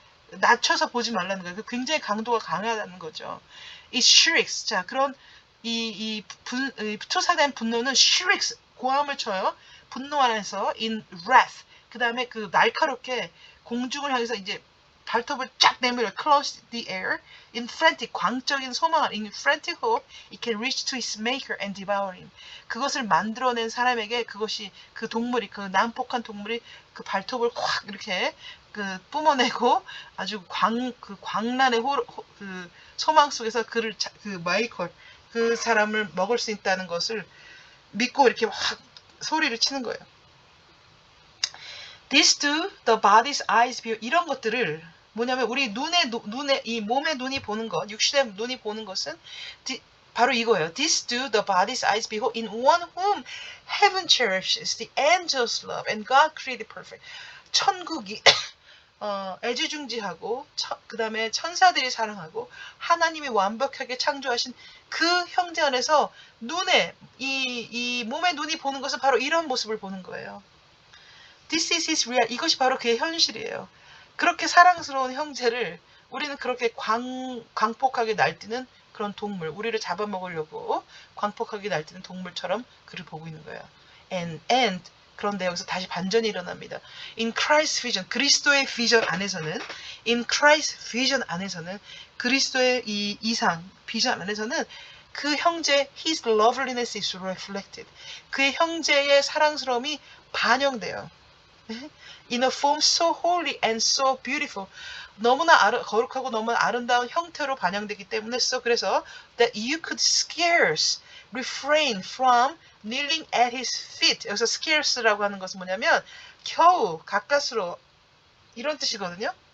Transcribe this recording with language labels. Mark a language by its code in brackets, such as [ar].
[ko] 낮춰서 보지 말라는 거예요. 그 굉장히 강도가 강하다는 거죠. 이 shrieks. 자, 그런 이 투사된 분노는 shrieks. 고함을 쳐요. 분노 안에서 [en] in wrath. [ko] 그 다음에 그 날카롭게 공중을 향해서 이제 발톱을 쫙 내밀어 [en] close the air in frantic [ko] 광적인 소망 [en] in frantic hope it can reach to its maker and devour him. [ko] 그것을 만들어낸 사람에게 그것이 그 동물이 그 난폭한 동물이 그 발톱을 확 이렇게 그 뿜어내고 아주 그 광란의 그 소망 속에서 그 마이컬 그 사람을 먹을 수 있다는 것을 믿고 이렇게 확 소리를 치는 거예요. [en] This too, the body's eyes view [ko] 이런 것들을 뭐냐면 우리 눈에 이 몸의 눈이 보는 것, 육신의 눈이 보는 것은 바로 이거예요. [en] This too, the body's eyes behold in one whom heaven cherishes, the angels love, and God created perfect. [ko] 천국이 애지중지하고 그 다음에 천사들이 사랑하고 하나님이 완벽하게 창조하신 그 형제 안에서 눈에 이 몸의 눈이 보는 것은 바로 이런 모습을 보는 거예요. [en] This is his real. [ko] 이것이 바로 그의 현실이에요. 그렇게 사랑스러운 형제를 우리는 그렇게 광폭하게 날뛰는 그런 동물, 우리를 잡아먹으려고 광폭하게 날뛰는 동물처럼 그를 보고 있는 거예요. And 그런데 여기서 다시 반전이 일어납니다. [en] In Christ's vision, [ko] 그리스도의 비전 안에서는 [en] in Christ's vision [ko] 안에서는 그리스도의 이 이상, 비전 안에서는 그 형제 [en] his loveliness is reflected. [ko] 그의 형제의 사랑스러움이 반영돼요. [en] In a form so holy and so beautiful. [ko] 너무나 거룩하고 너무나 아름다운 형태로 반영되기 때문에 그래서 [en] that you could scarce refrain from kneeling at his feet. [ko] 여기서 scarce라고 하는 것은 뭐냐면 겨우 가까스로 이런 뜻이거든요.